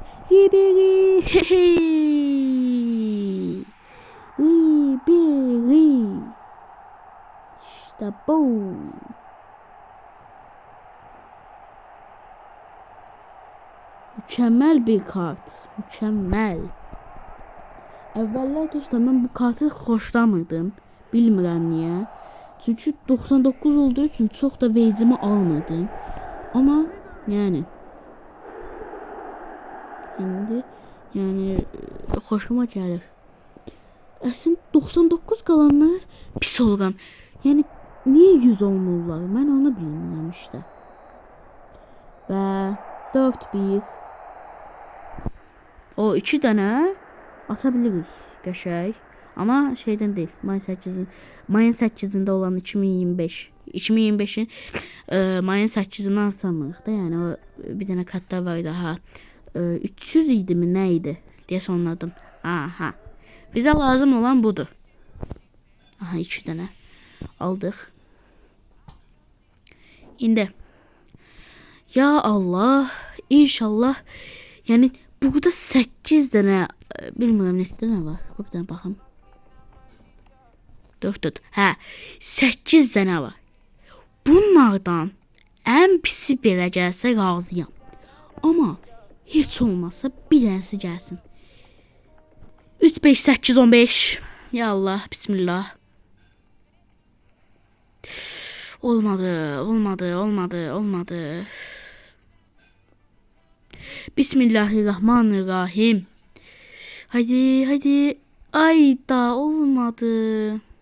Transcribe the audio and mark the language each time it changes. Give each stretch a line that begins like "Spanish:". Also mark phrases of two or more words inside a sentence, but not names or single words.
Turkish: Ribery. İşte bu. Mükemmel bir kart. Mükemmel.
Azerbaijani: Əvvəllər dostlar mən bu kartı xoşlamırdım. Bilmirəm niyə. Çünki 99 olduğu üçün çox da vecimi almırdım. Ama yani indi yani xoşuma gəlir. Əslində 99 qalanlar pis oluram. Yəni niyə 100 olmurlar? Mən onu bilmirəm işte. Və 4-1. O 2 dənə atabiliriz qəşəng.
Turkish: Ama şeyden değil. Mayın 8'inde olan 2025.
Azerbaijani: 2025'in mayın 8'ini alsamıq da, yani o bir dənə kartlar var daha.
Turkish: 300 idi mi neydi diye sonladım.
Azerbaijani: Aha.
Turkish: Bize lazım olan budur.
Azerbaijani: Aha 2 dənə aldıq. İndi.
Arabic: Ya Allah.
Azerbaijani: İnşallah. Yani burada 8 dənə bilmirəm neçə dənə var. Bir dənə baxım. 4. Hə, 8 dənə var. Bunlardan ən pisi belə gəlsə razıyam. Amma heç olmazsa bir dənəsi gəlsin. 3 5 8 15.
Arabic: Ya Allah, bismillah.
Azerbaijani: Olmadı. Bismillahirrahmanirrahim.
Turkish: Haydi. Ay da olmadı.